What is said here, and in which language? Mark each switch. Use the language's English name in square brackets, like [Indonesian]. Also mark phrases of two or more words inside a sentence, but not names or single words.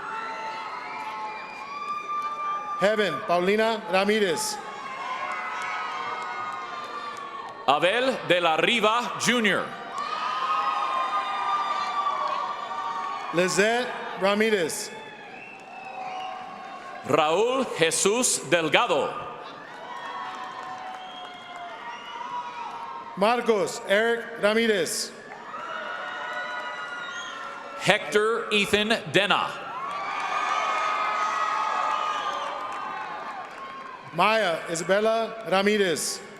[English] Heaven Paulina Ramirez. Abel de la Riva Jr. Lizette Ramirez. Raúl Jesús Delgado. Marcos Eric Ramirez. Hector Ethan Dena. Maya Isabella Ramirez.